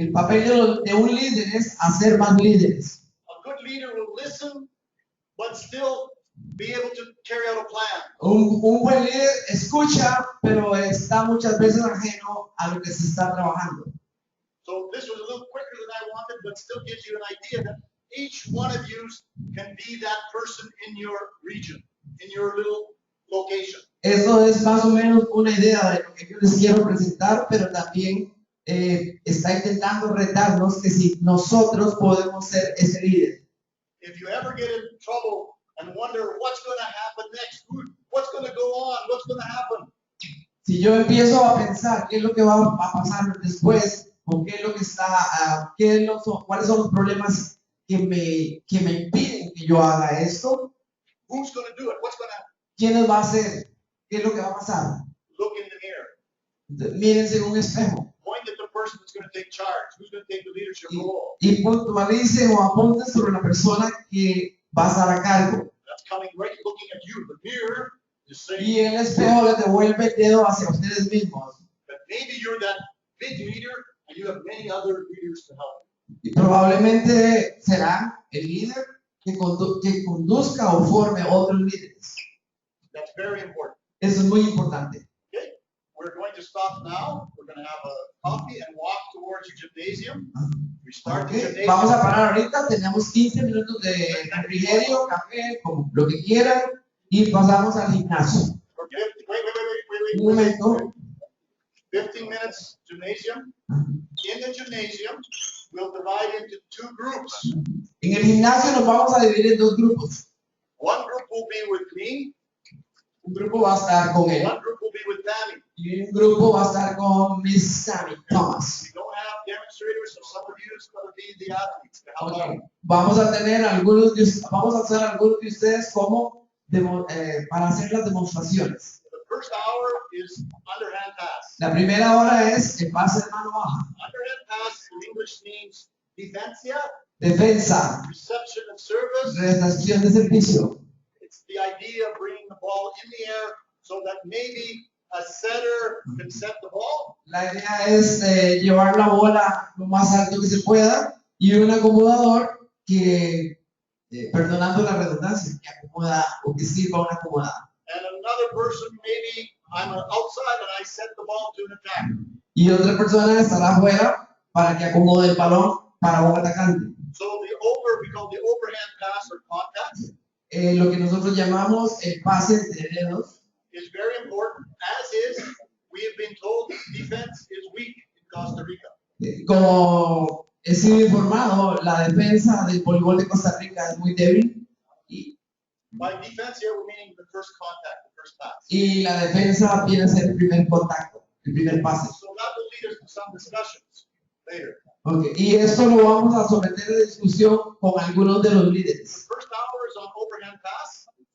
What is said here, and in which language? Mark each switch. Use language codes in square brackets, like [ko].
[es] El papel de un líder es hacer más líderes. [en] A good leader will listen, but still be able to carry out a plan. [es] Un buen líder escucha, pero está muchas veces ajeno a lo que se está trabajando. [en] So this was a little quicker than I wanted, but still gives you an idea that each one of you can be that person in your region, in your little location. [es] Eso es más o menos una idea de lo que yo les quiero presentar, pero también está intentando retarnos que si nosotros podemos ser ese líder. [en] If you ever get in trouble and wonder what's going to happen next, what's going to go on, what's going to happen, [es] Si yo empiezo a pensar qué es lo que va a pasar después, o qué es lo que está, cuáles son los problemas que me impiden que yo haga esto, [en] who's going to do it? What's going to happen? [es] ¿quién los va a hacer? ¿Qué es lo que va a pasar? [en] Look in the mirror. [es] Mírense en un espejo [en] Point at the person that's going to take charge, who's going to take the leadership role. [es] y puntualicen o apunten sobre la persona que va a estar a cargo. [en] That's coming right looking at you. The mirror is saying [es] Y el espejo les devuelve el dedo hacia ustedes mismos. [en] that maybe you're that big leader and you have many other leaders to help. [es] Y probablemente será el líder que conduzca o forme otros líderes. [en] That's very important. [es] Eso es muy importante. [en] Okay? We're going to stop now. We're going to have a coffee and walk towards the gymnasium. We start the Ok, gymnasium. [es] vamos a parar ahorita, tenemos 15 minutos de refrigerio, café, como lo que quieran, y pasamos al gimnasio. [en] Wait. [es] Un momento. [en] 15 minutes gymnasium. In the gymnasium, we'll divide into 2 groups. [es] En el gimnasio nos vamos a dividir en 2 grupos. [en] One group will be with me. [es] Un grupo va a estar con él [en] One group will be with Tammy. [es] y un grupo va a estar con Miss Sammy Thomas. [en] We don't have demonstrators, so some of you is going to be the athletes to help out. [es] Vamos a tener vamos a hacer algunos de ustedes como para hacer las demostraciones. [en] The first hour is underhand pass. [es] La primera hora es el pase de mano baja, [en] Underhand pass in English means defensia, [es] defensa, [en] reception and service. [es] recepción de servicio. [en] It's the idea of bringing the ball in the air so that maybe a setter can set the ball. [es] La idea es llevar la bola lo más alto que se pueda y un acomodador que, perdonando la redundancia, que acomoda o que sirva una acomodada. [en] And a another person, maybe I'm outside and I set the ball to an attack. [es] Y otra persona estará afuera para que acomode el balón para un atacante. [en] So we call the overhand pass or contact [es] Lo que nosotros llamamos el pase entre dedos [en] is very important, as is, we have been told defense is weak in Costa Rica. [es] Como he sido informado, la defensa del voleibol de Costa Rica es muy débil [en] By defense here, we're meaning the first contact, the first pass. [es] y la defensa viene a ser el primer contacto, el primer pase. [en] So that will lead us to some discussions later. Okay. [es] Y esto lo vamos a someter a discusión con algunos de los [en] The [es] líderes. [en] first hour is on overhand pass.